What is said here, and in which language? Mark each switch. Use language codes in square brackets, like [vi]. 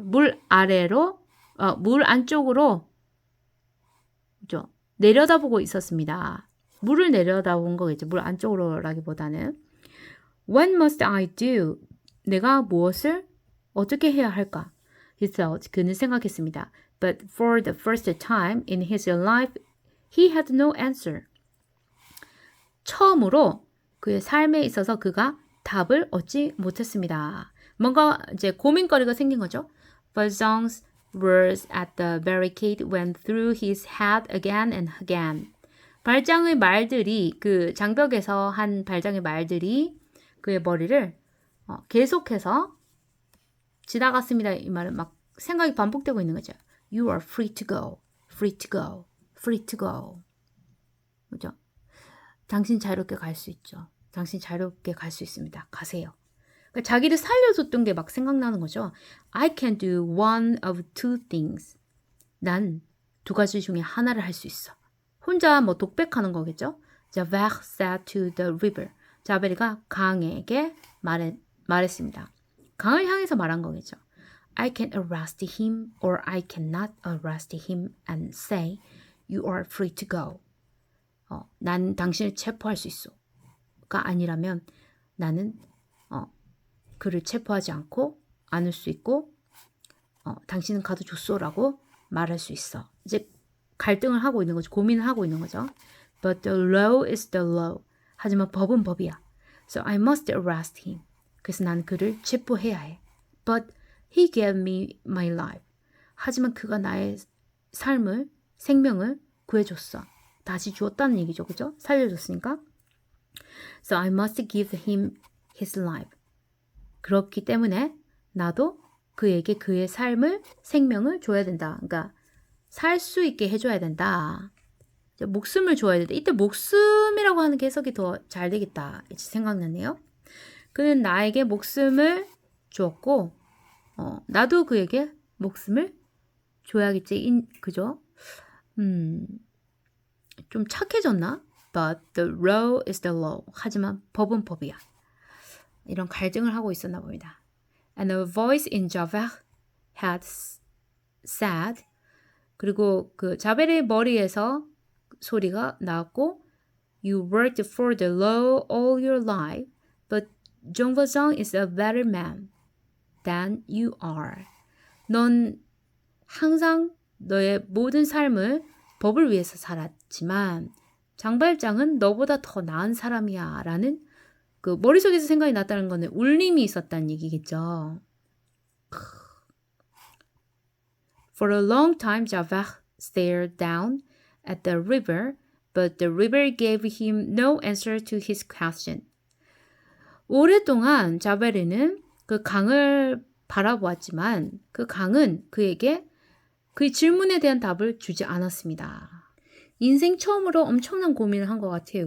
[ko] 물 아래로, 물 안쪽으로 그죠? 내려다보고 있었습니다. 물을 내려다본 거겠죠. 물 안쪽으로라기보다는. [en] What must I do? [ko] 내가 무엇을 어떻게 해야 할까? [en] He thought. [ko] 그는 생각했습니다. [en] But for the first time in his life, he had no answer. [ko] 처음으로 그의 삶에 있어서 그가 답을 얻지 못했습니다. 뭔가 이제 고민거리가 생긴 거죠. [en] Balzang's words at the barricade went through his head again and again. [ko] 발장의 말들이 그 장벽에서 한 발장의 말들이 그의 머리를 계속해서 지나갔습니다. 이 말은 막 생각이 반복되고 있는 거죠. [en] You are free to go, free to go, free to go. [ko] 그죠? 당신 자유롭게 갈 수 있죠. 당신 자유롭게 갈 수 있습니다. 가세요. 그러니까 자기를 살려줬던 게 막 생각나는 거죠. [en] I can do one of two things. [ko] 난 두 가지 중에 하나를 할 수 있어. 혼자 뭐 독백하는 거겠죠. [en] Javert said to the river. [ko] 자베리가 강에게 말했습니다. 강을 향해서 말한 거겠죠. [en] I can arrest him or I cannot arrest him and say you are free to go. [ko] 난 당신을 체포할 수 있어.가 아니라면 나는 그를 체포하지 않고 안을 수 있고 당신은 가도 좋소라고 말할 수 있어. 이제 갈등을 하고 있는 거죠. 고민을 하고 있는 거죠. [en] But the law is the law. [ko] 하지만 법은 법이야. [en] So I must arrest him. [ko] 그래서 나는 그를 체포해야 해. [en] But he gave me my life. [ko] 하지만 그가 나의 삶을, 생명을 구해줬어. 다시 주었다는 얘기죠. 그죠? 살려줬으니까. [en] So I must give him his life. [ko] 그렇기 때문에 나도 그에게 그의 삶을, 생명을 줘야 된다. 그러니까 살 수 있게 해줘야 된다. 목숨을 줘야 된다. 이때 목숨이라고 하는 게 해석이 더 잘 되겠다. 이제 생각나네요. 그는 나에게 목숨을 주었고 나도 그에게 목숨을 줘야겠지. 그죠? 좀 착해졌나? [en] But the law is the law. [ko] 하지만 법은 법이야. 이런 갈등을 하고 있었나 봅니다. [en] And a voice in Javert had said. [ko] 그리고 그 자벨의 머리에서 소리가 나왔고 [en] You worked for the law all your life, but Jean Valjean is a better man than you are. [ko] 넌 항상 너의 모든 삶을 법을 위해서 살았지만 장발장은 너보다 더 나은 사람이야 라는 그 머릿속에서 생각이 났다는 거는 울림이 있었다는 얘기겠죠. [en] For a long time Javert stared down at the river, but the river gave him no answer to his question. [ko] 오랫동안 자베르는 그 강을 바라보았지만 그 강은 그에게 그 질문에 대한 답을 주지 않았습니다. 인생 처음으로 엄청난 고민을 한 것 같아요.